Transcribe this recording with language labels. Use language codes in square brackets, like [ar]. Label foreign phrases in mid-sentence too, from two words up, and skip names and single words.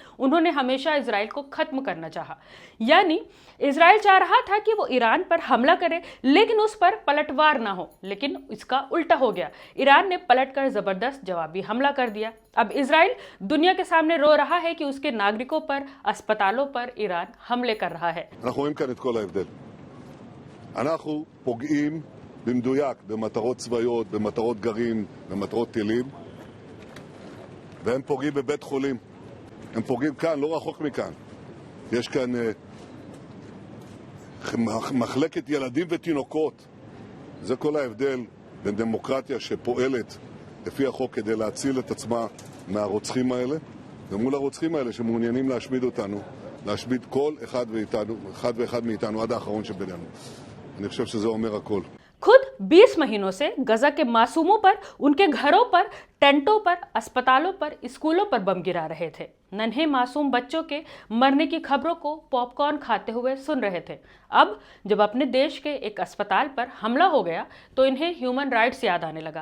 [hi] उन्होंने हमेशा इजराइल को खत्म करना चाहा, यानी इजराइल चाह रहा था कि वो ईरान पर हमला करे लेकिन उस पर पलटवार ना हो, लेकिन इसका उल्टा हो गया। ईरान ने पलटकर जबरदस्त जवाबी हमला कर दिया। अब इजराइल दुनिया के सामने रो रहा है कि उसके नागरिकों पर, अस्पतालों पर ईरान हमले कर रहा है। [he] במדויק במטרות צבאיות, במטרות גרעין, במטרות טילים, והם פוגעים בבית חולים. הם פוגעים כאן, לא רחוק מכאן. יש כאן מחלקת ילדים ותינוקות. זה כל ההבדל בין דמוקרטיה שפועלת לפי החוק כדי להציל את עצמה מהרוצחים האלה, ומול הרוצחים האלה שמעוניינים להשמיד אותנו, להשמיד כל אחד ואחד מאיתנו עד האחרון שבינינו. אני חושב שזה אומר הכל. [hi] खुद 20 महीनों से गजा के मासूमों पर, उनके घरों पर, टेंटों पर, अस्पतालों पर, स्कूलों पर बम गिरा रहे थे। नन्हे मासूम बच्चों के मरने की खबरों को पॉपकॉर्न खाते हुए सुन रहे थे। अब जब अपने देश के एक अस्पताल पर हमला हो गया तो इन्हें [en] human rights [hi] याद आने लगा।